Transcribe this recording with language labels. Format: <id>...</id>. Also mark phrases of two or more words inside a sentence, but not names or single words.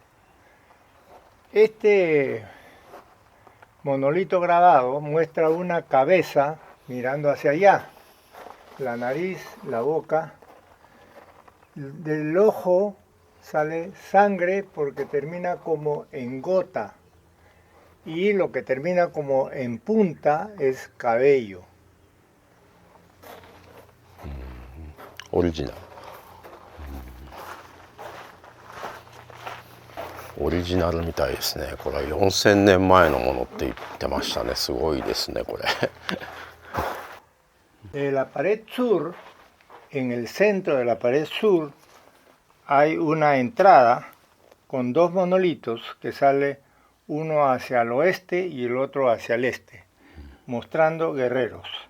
<es>Este monolito grabado muestra una cabeza mirando hacia allá, la nariz, la boca. Del ojo sale sangre porque termina como en gota, y lo que termina como en punta es cabello.</es> <ja>オリジナル。オリジナルみたいですね。これは4000年前のものって言ってましたね。すごいですねこれ。</ja> <es>La pared sur, en el centro de la pared sur, hay una entrada con dos monolitos que sale uno hacia el oeste y el otro hacia el este, mostrando guerreros.</es>